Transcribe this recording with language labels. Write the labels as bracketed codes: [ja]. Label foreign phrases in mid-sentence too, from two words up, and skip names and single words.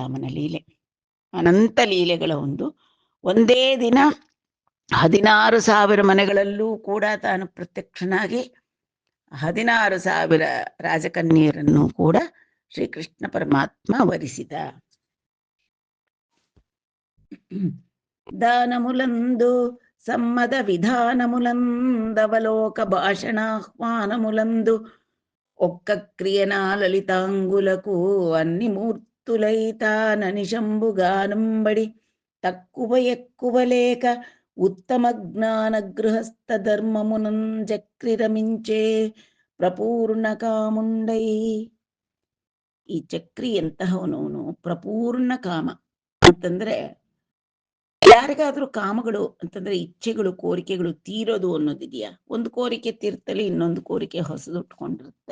[kn] ಅವನ ಲೀಲೆ ಅನಂತ ಲೀಲೆಗಳ ಒಂದೇ ದಿನ 16,000 ಮನೆಗಳಲ್ಲೂ ಕೂಡ ತಾನು ಪ್ರತ್ಯಕ್ಷನಾಗಿ 16,000 ರಾಜಕನ್ಯರನ್ನು ಕೂಡ ಶ್ರೀಕೃಷ್ಣ ಪರಮಾತ್ಮ ವರಿಸಿದ. [te] దానములందు సమ్మద విధానములందవలోక భాషణాహ్వానములందు ఒక్క క్రియనా లలితాంగులకు అన్ని మూర్తులైతాననిశంబుగానంబడి తక్కువ ఎక్కువ లేక ఉత్తమ జ్ఞాన గృహస్థ ధర్మమునం చక్రిరమించే ప్రపూర్ణ కాముండై. [kn] ಈ ಚಕ್ರಿ ಎಂತಹವನು? ಪ್ರಪೂರ್ಣ ಕಾಮ ಅಂತಂದ್ರೆ ಯಾರಿಗಾದ್ರೂ ಕಾಮಗಳು ಅಂತಂದ್ರೆ ಇಚ್ಛೆಗಳು, ಕೋರಿಕೆಗಳು ತೀರೋದು ಅನ್ನೋದಿದೆಯಾ? ಒಂದು ಕೋರಿಕೆ ತೀರ್ತಲಿ ಇನ್ನೊಂದು ಕೋರಿಕೆ ಹೊಸದುಟ್ಕೊಂಡಿರುತ್ತೆ.